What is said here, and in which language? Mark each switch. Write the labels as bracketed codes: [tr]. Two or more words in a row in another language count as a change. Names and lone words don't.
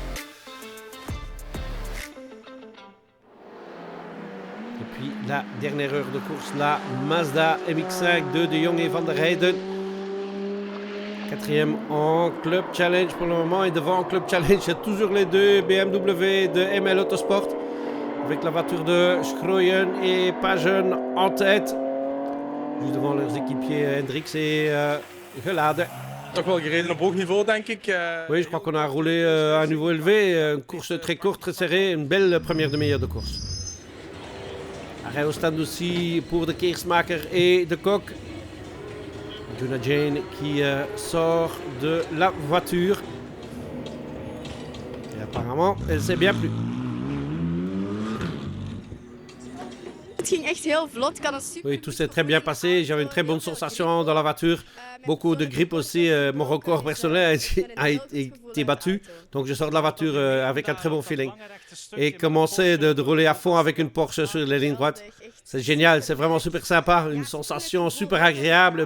[fr] Et puis la dernière heure de course, la Mazda MX-5 de Jong et Van der Heijden. 4e en Club Challenge pour le moment. Et devant en Club Challenge, il y a toujours les 2 BMW de ML Autosport. Avec la voiture de Schroyen et Pagen en tête. Juste devant leurs équipiers Hendricks et Gelade. [nl] Toch wel gereden op hoog niveau, denk ik. [fr] Oui, je crois qu'on a roulé à un niveau élevé. Une course très courte, très serrée. Une belle première demi-heure de course. Arrêt au stand aussi pour de Keersmaker et de Kok. Jonah Jane qui sort de la voiture. Et Apparemment, elle s'est bien plu. [nl] Het ging echt heel vlot. Ik had een super... [fr] Oui, tout s'est très bien passé. J'avais une très bonne sensation dans la voiture. Beaucoup de grippe aussi. Mon record personnel a été battu. Donc je sors de la voiture avec un très bon feeling. Et commencer de rouler à fond avec une Porsche sur les lignes droites. C'est génial, c'est vraiment super sympa. Une sensation super agréable.